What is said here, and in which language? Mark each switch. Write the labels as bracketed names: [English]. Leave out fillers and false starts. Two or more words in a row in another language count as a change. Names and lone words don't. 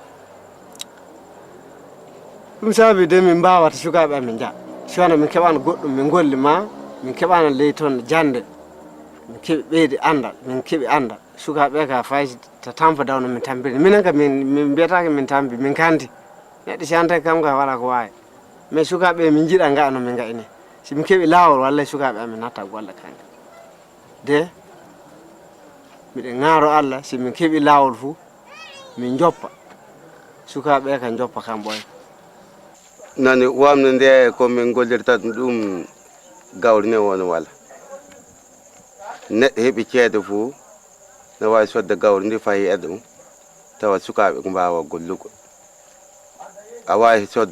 [Fula] dum sabi de min baawata sukabe min ja sona min kebana goddum min golli ma min kebana ley ton jande min kebi beedi andal min kebi andal sukabe ka faysi ta tampa dawno min tampiri minen ka min betaka min tampi min kandi neddi sante kam ka wala ko waay mais sukabe min jida ngano min gaini si min kebi lawol walla sukabe amin natta golle kan de miden ngaro alla si min kebi lawol fu min joppa sukabe ka joppa kam boy nani wamne nde ko min gollirta dum gawrne won wala ne hebi ceede fu na way sodde gawri ndi fayi edum tawa sukabe ko baawa gollugo away sodde